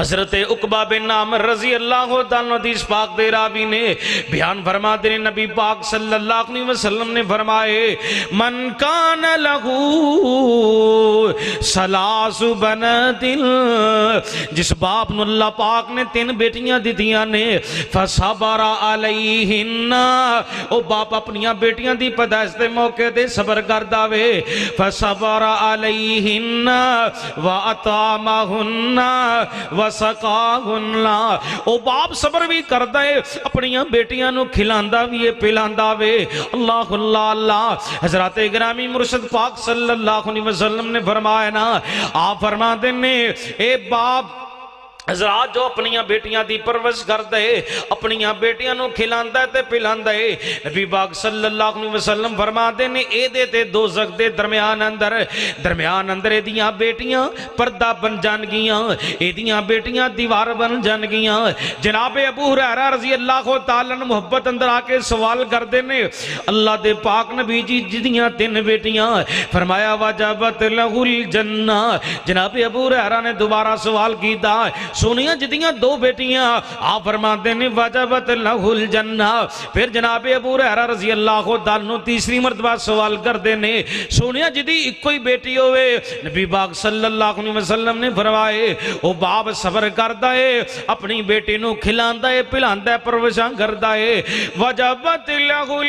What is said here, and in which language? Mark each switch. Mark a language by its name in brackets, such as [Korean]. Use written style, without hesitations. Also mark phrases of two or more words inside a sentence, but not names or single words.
[Punjabi] حضرت عقبہ بن عامر رضی اللہ تعالیٰ حدیث پاک دے راوی نے بیان فرما دے نبی پاک صلی اللہ علیہ وسلم نے فرمائے [Arabic] من کان لہو سلاس بنات [Punjabi] جس باپ نو اللہ پاک نے 3 بیٹیاں دیتیاں نے [Arabic] فصبر علیہن [Punjabi] او باپ اپنیاں بیٹیاں دی پیدائش دے موقع دے صبر کردا وے [Arabic] فصبر علیہن وَأَطْعَمَهُنَّ [Punjabi] وَسَقَاهُنَّ او باپ صبر بھی کردا ہے اپنیاں بیٹیاں نو کھلاندا بھی ہے پلاندا وے اللہ اللہ اللہ حضرات گرامی مرشد پاک صلی اللہ علیہ وسلم نے فرمایا نا آپ فرما دینے اے باپ حضرات جو اپنیاں بیٹیاں دی پرورش کر دے اپنیاں بیٹیاں نو کھلاندا ہے تے پلاندا ہے نبی پاک صلی اللہ علیہ وسلم فرما دے نے اے دے تے دوزخ دے درمیان اندر دیاں بیٹیاں پردہ بن جان گیاں اے دیاں بیٹیاں دیوار بن جان گیاں جناب ابو ہریرہ رضی اللہ تعالیٰ عنہ محبت اندر آ کے سوال کر دے نے اللہ دے پاک نبی جی جدیاں 3 بیٹیاں فرمایا [Arabic] وجبت لہ الجنہ [Punjabi] جناب ابو ہریرہ نے دوبارہ سوال کیتا سونیاں جدیاں 2 بیٹیاں [Urdu] آپ فرماتے ہیں [Arabic] وجبت لہ الجنہ [Punjabi] پھر جناب ابو ہریرہ رضی اللہ تعالیٰ تیسری مرتبہ سوال کر دینے سونیاں جدی ایک کوئی بیٹی ہوئے نبی پاک صلی اللہ علیہ وسلم نے فرمائے او باپ صبر کردا ہے اپنی بیٹی نو کھلاندا ہے پلاندا ہے پرورشاں کردا ہے [Arabic] وجبت لہ